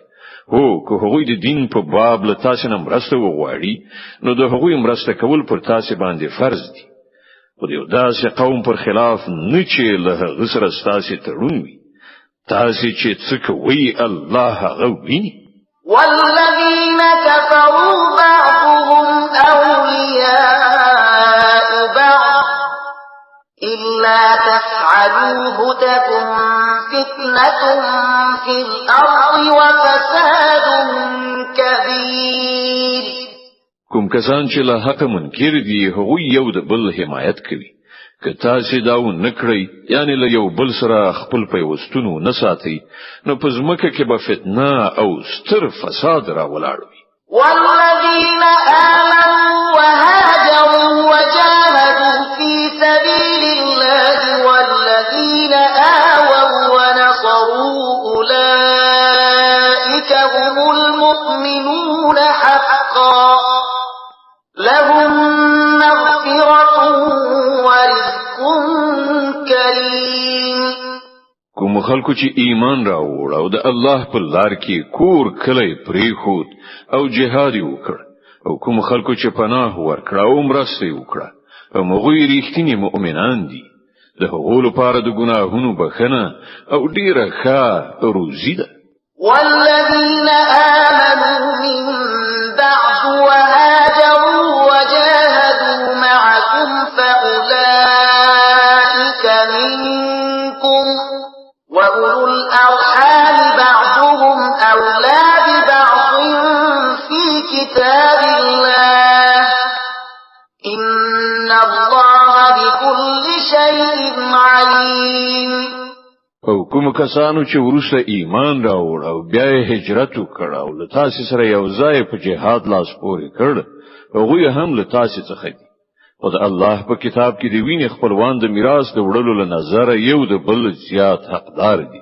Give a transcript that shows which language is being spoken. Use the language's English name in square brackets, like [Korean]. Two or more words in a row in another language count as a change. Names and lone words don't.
[Pashto] هو که هغوی د دین په باب له تاسو نه مرسته وغواړي نو د هغوی مرسته کول پر تاسو باندې فرض دي. خو د یو داسې قوم پر خلاف نه چې له هغه سره تاسو تړون وي تاسو چې څه کوي الله هغه ویني. [Arabic] والذين كفروا بعضهم أولياء بعض إلا تفعلوه تكن فتنة في الأرض وفساد كبير. [Pashto] کوم کسان چې له حق منکر دي هغوی یو د بل حمایت کوي که تاسو دا ونکړئ یعنی له یو بل سره خپل پیوستونو نه ساتي نو په ځمکه کې به فتنه او ستر فساد راولاړوي. [Arabic] والذين آمنوا وهاجروا وجاهدوا في سبيل الله والذين آووا ونصروا أولئك هم المؤمنون حقا لهم مغفرة ورزق كريم. [Pashto] کوم خلکو چې ایمان راوړ او د الله په لار کې کور کلی پریخود او جهاد وکړ او کوم خلکو چې پناه ورکړ او مرسته وکړه هغوی ریښتینی مؤمنان دي. د هغو لپاره د ګناهونو بخښنه او ډیره ښه روزي ده. [Arabic] والذين آمنوا من بعد وهاجروا وجاهدوا معكم فأولئك منكم وأولو الأرحام بعضهم أولى ببعض في كتاب الله إن الله بكل شيء عليم. [Pashto] او کوم کسانو چې ورسره ایمان راوړ او بیا هجرت وکړ او له تاسو سره یو ځای په جهاد لاس پورې کړ هغوی هم له تاسو څخه دي. او د الله په کتاب کې دی ویني خپلوان د میراث د وړلو له نظر یو د بل زیات حقدار دي.